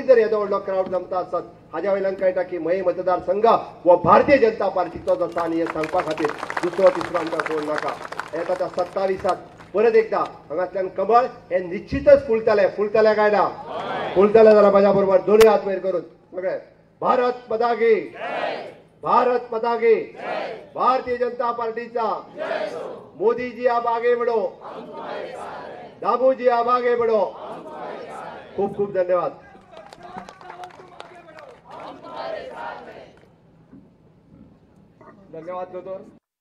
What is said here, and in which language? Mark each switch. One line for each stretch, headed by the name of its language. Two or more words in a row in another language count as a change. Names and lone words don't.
Konkani: जर येदो व्हडलो क्राऊड जमता आसत हाज्या वयल्यान कळटा की मये मतदारसंघ हो भारतीय जनता पार्टीचोच आसा आनी हे सांगपा खातीर दुसरो तिसरो आमकां कोण नाका येता त्या 27 परत एकदा हांगातल्यान कमळ हे निश्चितच फुलतले काय ना फुलतले जाल्यार म्हाज्या बरोबर दोनूय हात वयर करून सगळे
Hindi: भारत माता की भारत माता की
Konkani: भारतीय जनता पार्टीचा
Hindi: मोदी जी आप आगे बढ़ो दामू जी आप आगे बढ़ो
Konkani: खूप खूप धन्यवाद धन्यवाद दोतोर.